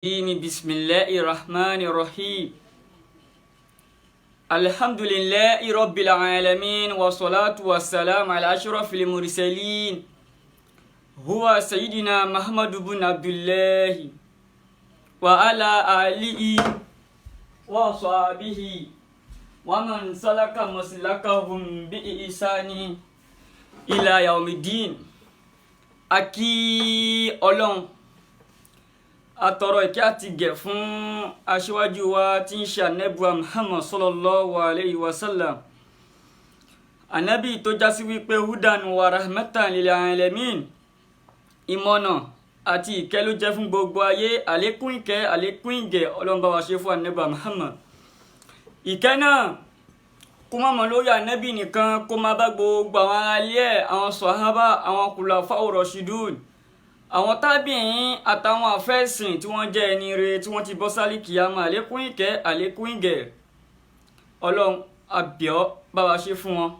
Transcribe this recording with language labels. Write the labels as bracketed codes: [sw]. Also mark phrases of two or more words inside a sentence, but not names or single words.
[ar] بسم الله الرحمن الرحيم الحمد لله رب العالمين والصلاة والسلام على أشرف المرسلين هو سيدنا محمد بن عبد الله وعلى آله وصحبه ومن سلك مسلكهم بإحسان إلى يوم الدين أكي [yo] أولون atọrọ ìkẹ́ àti gẹ̀ fún aṣíwájú wa tí ń ṣe ànábì Muhammad [ar] صلى الله عليه وسلم [yo] ànábì tó jásí wípé hudan [ar] ورحمة للعالمين [yo] ìmọ̀nà àti ìkẹ́ ló jẹ́ fún gbogbo ayé àlékún ìkẹ́ àlékún ìgẹ̀ Ọlọ́run bá wa ṣe fún ànábì Muhammad ìkẹ́ náà kó má mọ lórí ànábì nìkan kó má bá gbogbo àwọn aráalé ẹ̀ àwọn sàhábà àwọn [ar] الخلفاء الراشدون [yo] àwọn tábìyìn àtàwọn àfẹ́sìn tí wọ́n jẹ́ ẹni rere tí wọ́n ti bọ́ sálì kìyàmá àlékún ìkẹ́ àlékún ìgẹ̀ Ọlọ́run àbíọ́ bá wa ṣe fún wọn.